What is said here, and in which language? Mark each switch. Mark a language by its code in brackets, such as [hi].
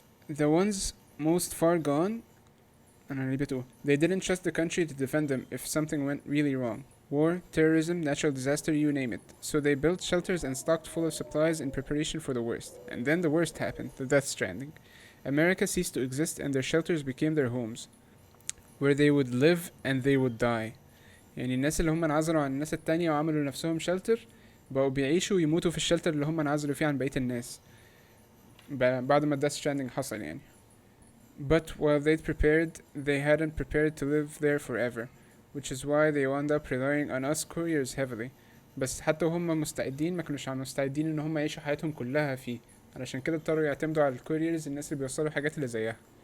[en] The ones most far gone. [ar] أنا اللي بتقول. [en] They didn't trust the country to defend them if something went really wrong. war, terrorism, natural disaster, you name it. So they built shelters and stocked full of supplies in preparation for the worst. And then the worst happened, the Death Stranding. America ceased to exist and their shelters became their homes, where they would live and they would die. [ar] يعني الناس اللي هم انعزلوا عن الناس التانية وعملوا لنفسهم شلتر بقوا بيعيشوا ويموتوا في الشلتر اللي هم انعزلوا فيه عن بقية الناس بعد ما Death Stranding حصل يعني. [en] But while they'd prepared, they hadn't prepared to live there forever, which is why they wound up relying on us couriers heavily. [ar] بس حتى وهم مستعدين ما كانوش مستعدين ان هم يعيشوا حياتهم كلها فيه، علشان كده اضطروا يعتمدوا على الكوريرز، الناس اللي بيوصلوا حاجات اللي زيها.